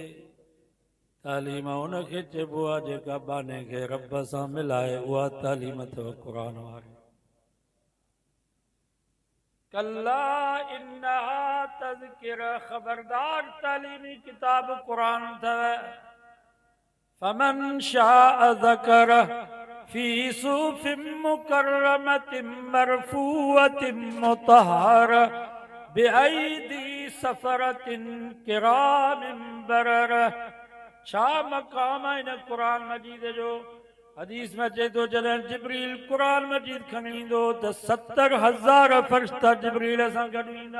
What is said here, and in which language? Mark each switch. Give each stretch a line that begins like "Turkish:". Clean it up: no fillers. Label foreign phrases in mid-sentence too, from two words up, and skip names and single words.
Sindhi: तालीम हुनखे चइबो आहे जेका बाने खे रब सां मिलाए, उहा तालीम अथव क़ुरान वारी।
Arabic: كلا إنها تذكرة,
Sindhi: ख़बरदार तालीमी किताब क़ुरान अथव।
Arabic: فمن شاء ذكره في صحف مكرمة مرفوعة مطهرة بأيدي سفرة كرام بررة.
Sindhi: छा मक़ाम आहे इन क़ुरान मजीद जो? हदीस में अचे थो, जॾहिं जिब्रील क़ुरान मजीद खणी ईंदो त 70,000 फ़रिश्ता जिब्रील सां गॾु ईंदा।